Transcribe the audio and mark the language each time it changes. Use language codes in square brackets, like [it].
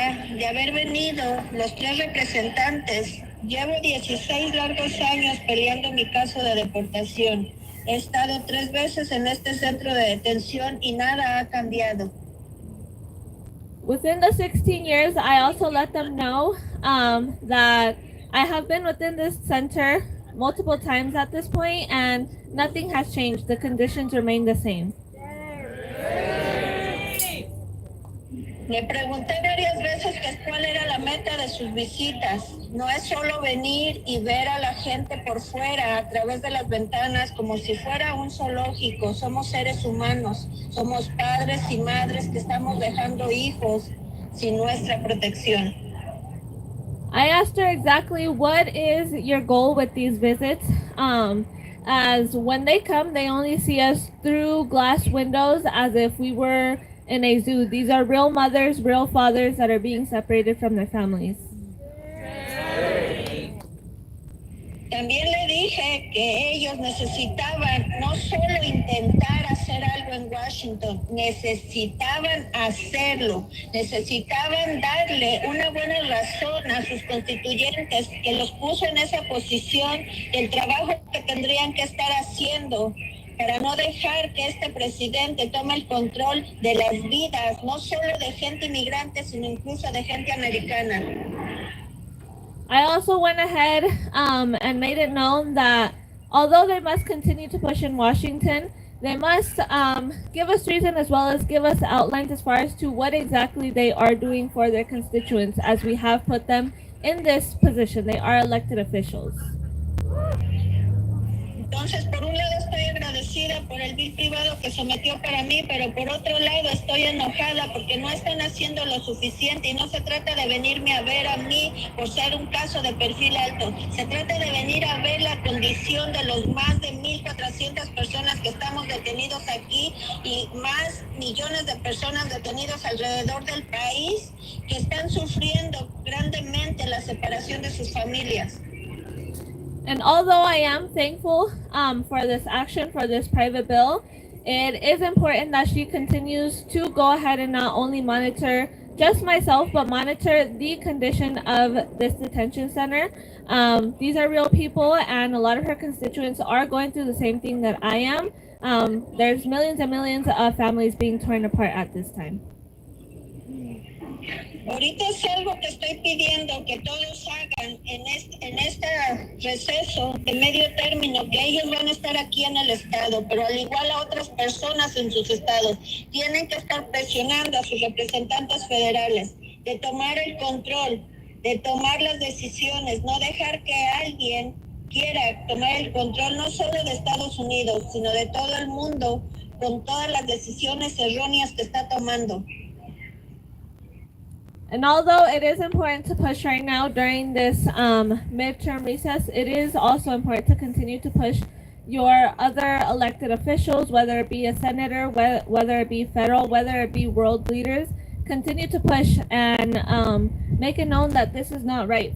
[es] De haber venido los 3 representantes. Llevo 16 largos años peleando mi caso de deportación. He estado 3 veces en este centro de detención y nada ha cambiado. [en] Within the 16 years, I also let them know that I have been within this center multiple times at this point and nothing has changed. The conditions remain the same. [es] Le pregunté varias veces que cuál era la meta de sus visitas. No es solo venir y ver a la gente por fuera a través de las ventanas como si fuera un zoológico. Somos seres humanos, somos padres y madres que estamos dejando hijos sin nuestra protección. [en] I asked her exactly what is your goal with these visits. As when they come, they only see us through glass windows as if we were in a zoo. These are real mothers, real fathers that are being separated from their families. [es] También le dije que ellos necesitaban no solo intentar hacer algo en Washington, necesitaban hacerlo, necesitaban darle una buena razón a sus constituyentes que los puso en esa posición del trabajo que tendrían que estar haciendo para no dejar que este presidente tome el control de las vidas, no solo de gente inmigrante, sino incluso de gente americana. [en] I also went ahead and made it known that although they must continue to push in Washington, they must give us reason as well as give us outlines as far as to what exactly they are doing for their constituents, as we have put them in this position. They are elected officials. [es] Entonces, por un lado estoy agradecida por el bill privado que sometió para mí, pero por otro lado estoy enojada porque no están haciendo lo suficiente y no se trata de venirme a ver a mí por ser un caso de perfil alto. Se trata de venir a ver la condición de los más de 1,400 personas que estamos detenidos aquí y más millones de personas detenidos alrededor del país que están sufriendo grandemente la separación de sus familias. [en] And although I am thankful for this action, for this private bill, it is important that she continues to go ahead and not only monitor just myself, but monitor the condition of this detention center. These are real people, and a lot of her constituents are going through the same thing that I am. There's millions and millions of families being torn apart at this time. [es] Ahorita es algo que estoy pidiendo que todos hagan en este receso de medio término, que ellos van a estar aquí en el estado, pero al igual a otras personas en sus estados, tienen que estar presionando a sus representantes federales de tomar el control, de tomar las decisiones, no dejar que alguien quiera tomar el control no solo de Estados Unidos, sino de todo el mundo con todas las decisiones erróneas que está tomando. [en] And although it is important to push right now during this midterm recess, it is also important to continue to push your other elected officials, whether it be a senator, whether it be federal, whether it be world leaders. Continue to push and make it known that this is not right.